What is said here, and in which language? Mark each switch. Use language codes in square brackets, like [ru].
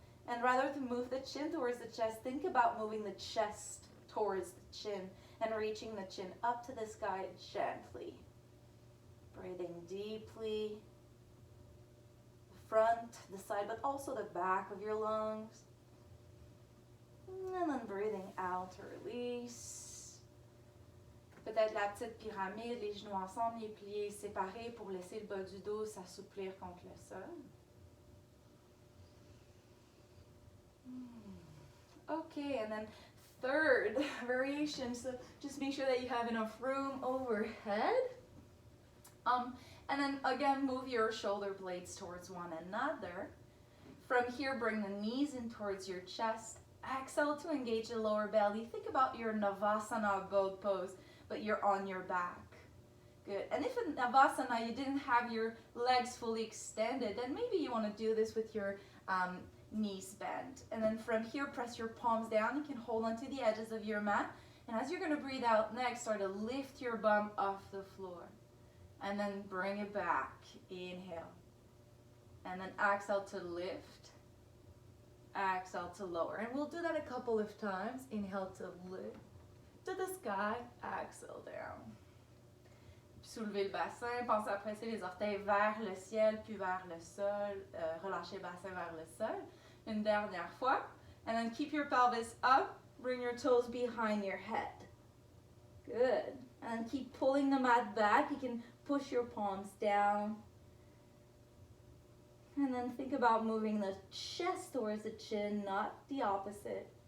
[en] And rather than move the chin towards the chest, think about moving the chest towards the chin and reaching the chin up to the sky gently. Breathing deeply. The front, the side, but also the back of your lungs. And then breathing out to release. [fr] Peut-être la petite pyramide, les genoux ensemble, les pliés séparés pour laisser le bas du dos s'assouplir contre le sol. [en] Okay, and then third variation, so just make sure that you have enough room overhead. And then again, move your shoulder blades towards one another. From here, bring the knees in towards your chest. Exhale to engage the lower belly. Think about your Navasana boat pose, but you're on your back. Good. And if in Navasana you didn't have your legs fully extended, then maybe you want to do this with your knees bent. And then from here, press your palms down. You can hold onto the edges of your mat. And as you're going to breathe out next, start to lift your bum off the floor. And then bring it back. Inhale. And then exhale to lift. Exhale to lower. And we'll do that a couple of times. Inhale to lift to the sky. Exhale down. [fr] Soulevez le bassin. Pensez à presser les orteils vers le ciel, puis vers le sol. Relâchez le bassin vers le sol. Une dernière fois. [en] And then keep your pelvis up. Bring your toes behind your head. Good. And keep pulling the mat back. You can push your palms down. And then think about moving the chest towards the chin, not the opposite.